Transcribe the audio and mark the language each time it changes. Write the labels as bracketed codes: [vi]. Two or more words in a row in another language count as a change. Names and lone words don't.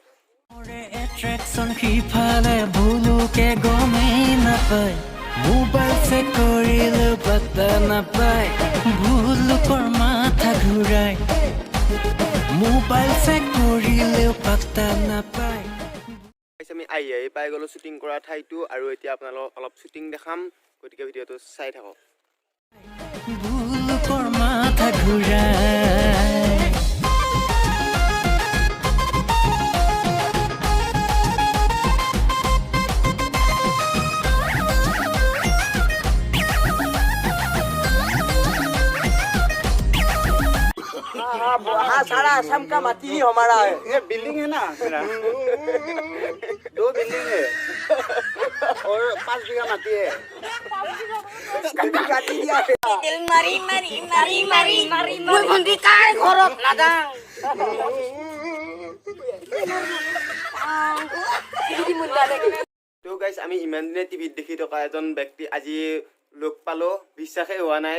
[as] এট্ৰেকশ্যন, সিফালে ভুলুকে গমেই নাপায়, মোবাইল চেক কৰিলেও পাত্তা নাপায়, ভুলুকৰ মাথা ঘূৰাই, মোবাইল চেক কৰিলেও পাত্তা নাপায়। আমি আহি পাই গ'লোঁ শ্বুটিং কৰা ঠাইটো, আৰু এতিয়া আপোনালোকক অলপ শ্বুটিং দেখাম। গতিকে ভিডিঅ'টো চাই থাকক। ভুলুকৰ মাথা ঘূৰাই। [hi] हाँ सारा असम का माटी ही हमारा है। ये बिल्डिंग है ना मेरा, 2 बिल्डिंग है और 5 बीघा माटी है। काटी दिया है। [as] দিল মাৰি মোৰ ভণ্টি কাৰ ঘৰত নাযাওঁ। তো গাইছ আমি ইমান দিনে টিভিত দেখি থকা এজন ব্যক্তি আজি লগ পালোঁ, বিশ্বাসেই হোৱা নাই।